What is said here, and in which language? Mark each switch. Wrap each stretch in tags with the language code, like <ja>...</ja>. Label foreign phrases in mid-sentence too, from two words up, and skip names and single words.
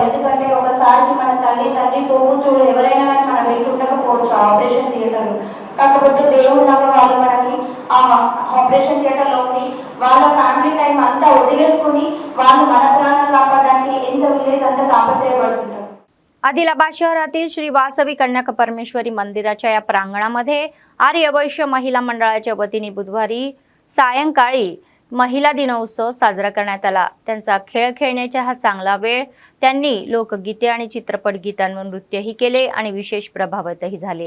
<te>ఎందుకంటే ఒకసారి మన తండ్రి తోబుట్టువులు ఎవరైనా కానీ మన వెంట ఉండకపోవచ్చు</te> <en>operation theatre.</en> <te>కాకపోతే దేవుడు లాగా వాళ్ళు మనకి ఆ</te> <en>operation theatre</en> <te>ఉండి వాళ్ళ</te> <en>family time</en> <te>అంతా వదిలేసుకుని వాళ్ళు మన ప్రాణాలు కాపాడడానికి ఎంత విలేజ్ అంతా తాపత్రయపడుతుంటారు.</te> <mr>आदिलाबाद शहरातील श्री वासवी कन्याक परमेश्वरी मंदिराच्या या प्रांगणामध्ये आर्यवैश्य महिला मंडळाच्या वतीने बुधवारी सायंकाळी महिला दिनोत्सव साजरा करण्यात आला. त्यांचा खेळ खेळण्याचा हा चांगला वेळ. त्यांनी लोकगीते आणि चित्रपट गीतांवर नृत्यही केले आणि विशेष प्रभावितही झाले.</mr>